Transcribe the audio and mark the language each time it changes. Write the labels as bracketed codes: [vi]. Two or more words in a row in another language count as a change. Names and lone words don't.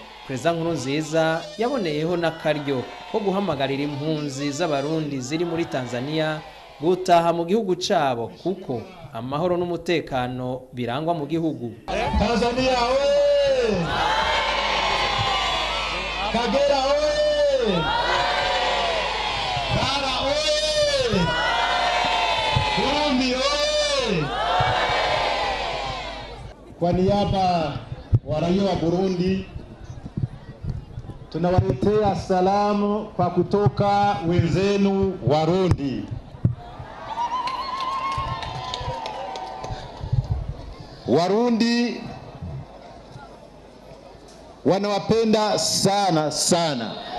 [rn] Prezida Nkurunziza yaboneyeho n'akaryo ko guhamagarira impunzi z'abarundi ziri muri Tanzania gutaha mu gihugu cabo kuko amahoro n'umutekano birangwa mu gihugu. Tanzania we! Kagera we! Kara we! Burundi we! [sw] Kwa niaba wa raia wa Burundi tunawaletea salamu kwa kutoka wenzenu Warundi. Warundi wanawapenda sana sana.